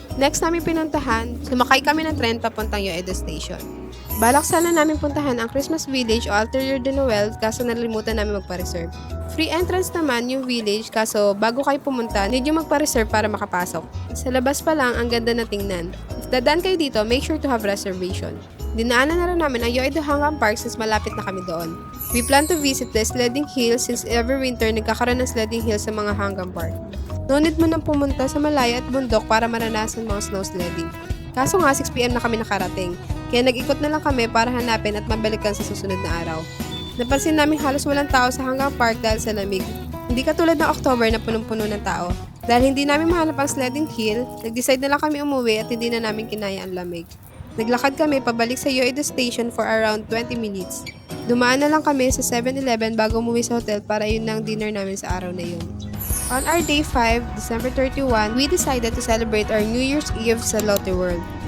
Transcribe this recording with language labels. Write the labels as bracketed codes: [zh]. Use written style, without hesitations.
[tl] Next namin pinuntahan, sumakay kami ng tren papuntang Yeouido Station. Balak sana namin puntahan ang Christmas Village o Altair de Noel kaso nalimutan namin magpa-reserve. Free entrance naman yung village kaso bago kayo pumunta, need yung magpa-reserve para makapasok. Sa labas pa lang, ang ganda na tingnan. [en] If [tl] dadaan kayo dito, [en] make sure to have reservation. [tl] Dinaanan na rin namin ang Yeouido Hangang Park since malapit na kami doon. [en] We plan to visit the sledding hill since every winter [tl] nagkakaroon ng sledding hill sa mga Hangang Park. No need mo nang pumunta sa malayo at bundok para maranasan mga snow sledding. Kaso nga 6 PM na kami nakarating, kaya nag-ikot na lang kami para hanapin at mabalikan sa susunod na araw. Napansin namin halos walang tao sa Hangang Park dahil sa lamig. Hindi katulad ng October na punong-puno ng tao. Dahil hindi namin mahanap ang sledding hill, nag-decide na lang kami umuwi at hindi na namin kinaya ang lamig. Naglakad kami pabalik sa Yeouido Station [en] for around 20 minutes. [tl] Dumaan na lang kami sa 7-Eleven bago umuwi sa hotel para yun na ang dinner namin sa araw na yun. [en] On our day 5, December 31, we decided to celebrate our New Year's Eve sa Lotte World.